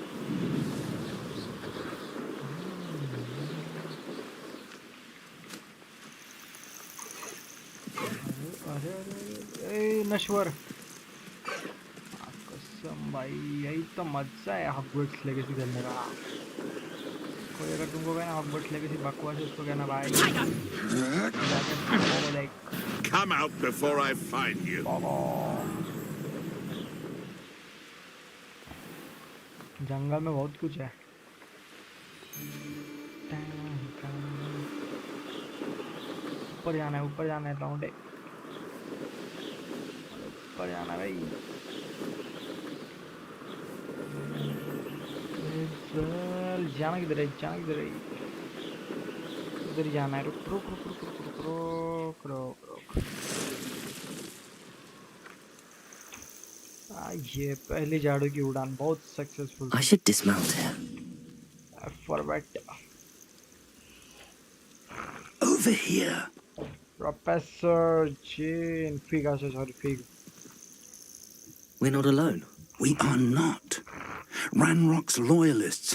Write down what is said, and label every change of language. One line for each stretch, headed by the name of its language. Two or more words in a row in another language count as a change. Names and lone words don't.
Hindi: अरे नश्वर. कसम भाई यही तो मजा है हॉगवर्ट्स लेगेसी खेलने का. कोई अगर तुमको कहना हॉगवर्ट्स लेगेसी बकवास है उसको कहना भाई.
English: Come out before I find you.
Hindi: जंगल में बहुत कुछ है. ऊपर जाना है, ऊपर जाना है. लौंडे ऊपर जाना है भाई. जाना किधर है? जाना किधर है? उधर जाना है. रुक रुक रुक रुक रुक रुक रुक रुक रुक. ये पहली झाड़ू की उड़ान बहुत सक्सेसफुल.
English: I should dismount here. Forward. Over here. Professor Jean. Fig, sorry, Fig. We're not alone. We are not. Ranrock's loyalists.